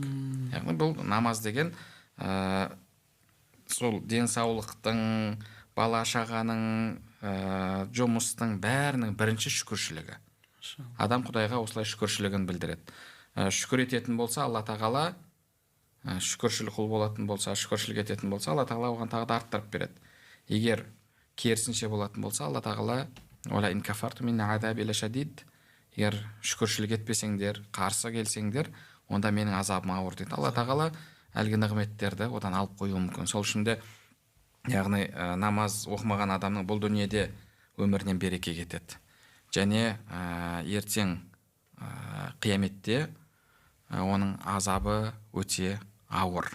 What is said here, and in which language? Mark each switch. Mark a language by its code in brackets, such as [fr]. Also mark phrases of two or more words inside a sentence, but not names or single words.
[kk] Яғни бұл намаз деген сол денсаулықтың, бала шағаның, жұмыстың бәрінің бірінші шүкіршілігі. Адам Құдайға осылай шүкіршілігін білдіреді. Шүкір ететін болса, Алла тағала, шүкіршіл құл болатын болса, шүкіршілік ететін болса, Алла тағала оған тағы да арттырып береді. Егер керісінше болатын болса, Алла тағала [ar] «ولئن كفرتم إن عذابي لشديد», [kk] егер шүкіршілік етпесеңдер, қарсы келсеңдер, онда менің азабым ауыр дейді. Алла тағала әлгі нығметтерді одан алып қоюы мүмкін. Сол үшін де яғни намаз оқымаған адамның бұл дүниеде өмірінен береке кетеді. Және ертең қияметте оның азабы өте ауыр.